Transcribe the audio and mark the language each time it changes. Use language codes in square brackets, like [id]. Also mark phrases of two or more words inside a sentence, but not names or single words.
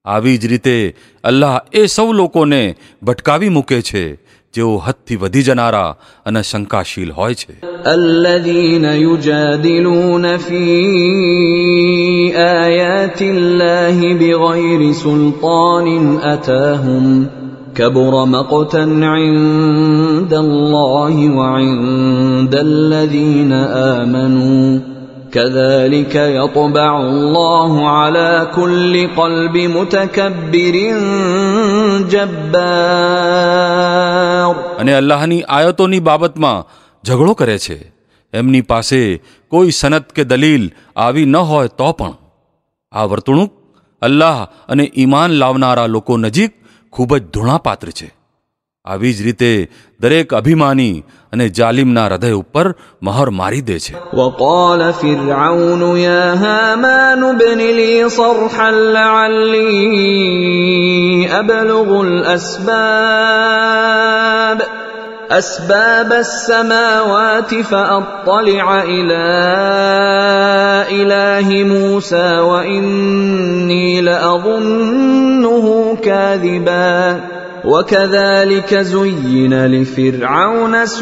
[gu] આવી જ રીતે અલ્લાહ એ સૌ લોકોને ભટકાવી મૂકે છે જેઓ હદથી વધી જનારા અને શંકાશીલ હોય છે. [ar] الذين يجادلون في آيات الله بغير سلطان أتاهم كبر مقتا عند الله وعند الذين آمنوا كذلك يطبع الله على كل قلب متكبر جبار. [gu] અને અલ્લાહની આયતોની બાબતમાં ઝઘડો કરે છે. એમની પાસે કોઈ સનદ કે દલીલ આવી ન હોય તો પણ આ વર્તણૂક અલ્લાહ અને ઈમાન લાવનારા લોકો નજીક ખૂબ જ ધૂણાપાત્ર છે. આવી જ રીતે દરેક અભિમાની અને જાલિમના હૃદય ઉપર મહોર મારી દે છે. [ar] وقال فرعون يا هامان ابن لي صرحا لعلي أبلغ أسباب السماوات فأطلع إلى إله موسى وإني لأظنه كاذبا وكذلك زين لفرعون